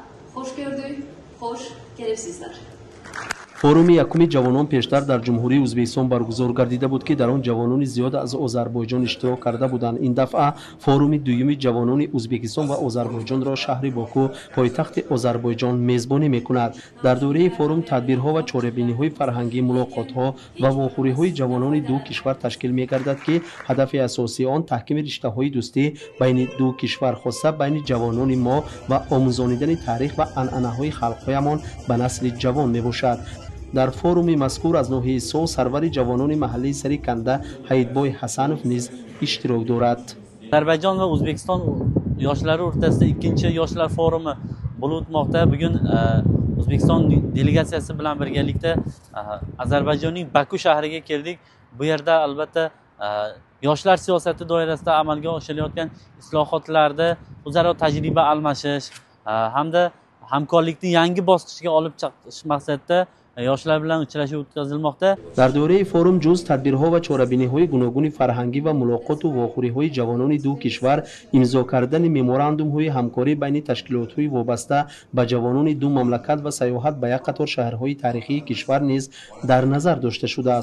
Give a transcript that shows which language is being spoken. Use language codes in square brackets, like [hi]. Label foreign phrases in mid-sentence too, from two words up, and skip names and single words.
[az] خوش gördük, خوش گرفتید. [tg] форуми якуми ҷавонон пештар дар ҷумҳурии ӯзбекистон баргузор гардида буд ки дар он ҷавонони зиёд аз озарбойҷон иштирок карда буданд. Ин дафъа форуми дуюми ҷавонони ӯзбекистон ва озарбойҷонро шаҳри Боку, пойтахти озарбойҷон мезбонӣ мекунад. дар дораи форум тадбирҳо ва чорабиниҳои фарҳангӣ, мулоқотҳо ва вохӯриҳои ҷавонони ду кишвар ташкил мегардад ки ҳадафи асосии он таҳкими риштаҳои дӯстӣ байни ду кишвар, хоса байни ҷавонони мо ва омӯзонидани таърих ва анъанаҳои халқҳоямон ба насли ҷавон мебошад. дар форуми мазкур аз ноҳияи Сов сарвари ҷавонони маҳаллии Сари Канда Ҳаидбой Ҳасанов низ иштирок дорад. [uz] Ozarbayjon va O'zbekiston yoshlari o'rtasida ikkinchi yoshlar forumi bo'lib o'tmoqda. Bugun O'zbekiston delegatsiyasi bilan birgalikda Ozarbayjonning Baku shahriga keldik. Bu yerda albatta yoshlar siyosati doirasida amalga oshirilayotgan islohotlarda o'zaro tajriba almashish hamda hamkorlikni yangi bosqichga olib chiqish maqsadida yoshlar bilan uchrashuv o'tkazilmoqda. [tg] дар дораи форум ҷуз тадбирҳо ва чорабиниҳои гуногуни фарҳангӣ ва мулоқоту вохӯриҳои ҷавонони ду кишвар, имзо кардани меморандумҳои ҳамкорӣ байни ташкилотҳои вобаста ба ҷавонони ду мамлакат ва сайёҳат ба як қатор шаҳрҳои таърихии кишвар низ дар назар дошта шудааст.